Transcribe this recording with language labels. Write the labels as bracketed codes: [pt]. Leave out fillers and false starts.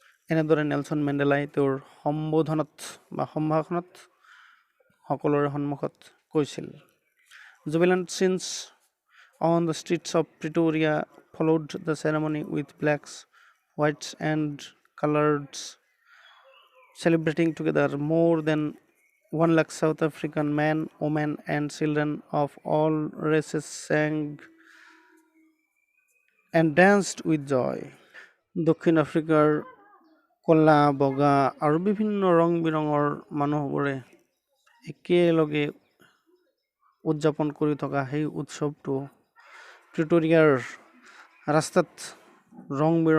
[as] এনেদৰে নেলসন মেণ্ডেলাই তেওঁৰ সম্বোধনত বা সম্ভাষণত সকলোৰে সন্মুখত কৈছিল। [en] Jubilant scenes on the streets of Pretoria followed the ceremony with blacks, whites and coloreds celebrating together. More than 1 lakh South African men, women and children of all races sang and danced with joy. [as] দক্ষিণ আফ্ৰিকাৰ কলা বগা আৰু বিভিন্ন ৰং বিৰঙৰ মানুহবোৰে একেলগে উদযাপন কৰি থকা সেই উৎসৱটো প্ৰিটৰিয়াৰ ৰাস্তাত ৰং